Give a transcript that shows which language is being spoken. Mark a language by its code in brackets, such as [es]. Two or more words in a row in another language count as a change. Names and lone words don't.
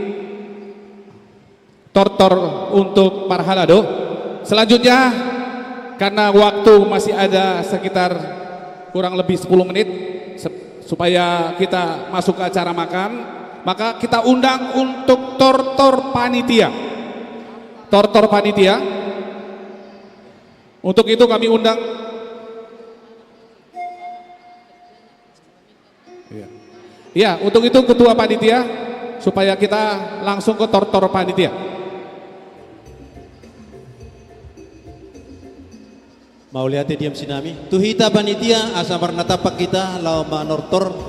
[id] tortor untuk Parhalado. Selanjutnya, karena waktu masih ada sekitar kurang lebih 10 menit supaya kita masuk ke acara makan, maka kita undang untuk tortor panitia. Tortor panitia. Untuk itu kami undang. Ya, untuk itu ketua panitia supaya kita langsung ke tortor panitia. [bbc] Mau lihat diam sinami. Tuhita panitia asa marna tapak kita lau manortor.